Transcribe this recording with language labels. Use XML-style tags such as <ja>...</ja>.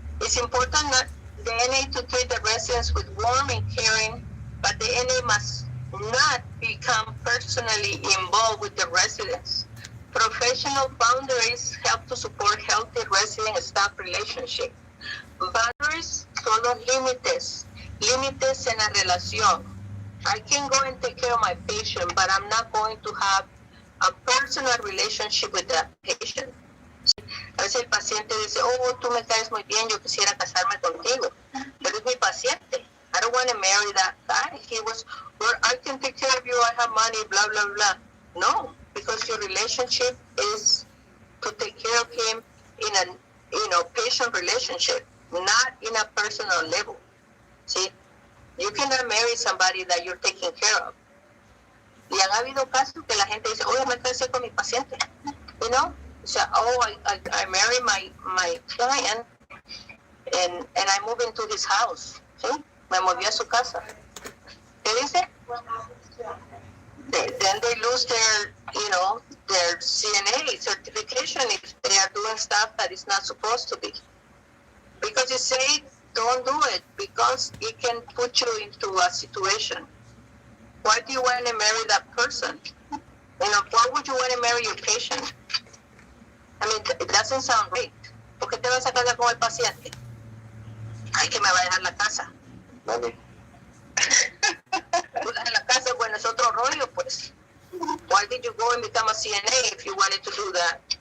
<en>It's important not the NA to treat the residents with warm and caring, but the NA must not become personally involved with the residents. Professional boundaries help to support healthy resident-staff relationship.</en> <es>Boundaries son los límites en la relación.</es> <en>I can go and take care of my patient, but I'm not going to have a personal relationship with that patient.</en> <es>A veces el paciente dice, oh, tú me caes muy bien, yo quisiera casarme contigo, pero es mi paciente.</es> <en>I don't want to marry that guy. He was, well, I can take care of you, I have money, blah, blah, blah. No, because your relationship is to take care of him patient relationship, not in a personal level. See, you cannot marry somebody that you're taking care of.</en> <es>Y han habido casos que la gente dice, oye, me casé con mi paciente,</es> <en>you know? So, I marry my client and I move into his house. ¿Sí?</en> <es>Me moví a su casa. ¿Qué dice?</es> <en>Then they lose their CNA certification if they are doing stuff that is not supposed to be. Because you say, don't do it because it can put you into a situation. Why do you want to marry that person? Why would you want to marry your patient? I mean, it doesn't sound great.</en> <es>¿Por qué te vas a casar con el paciente? Ay, que me va a dejar la casa.</es> <en>Money.</en> <es>En la casa, bueno, es otro rollo, pues.</es> <en>Why did you go and become a CNA if you wanted to do that?</en>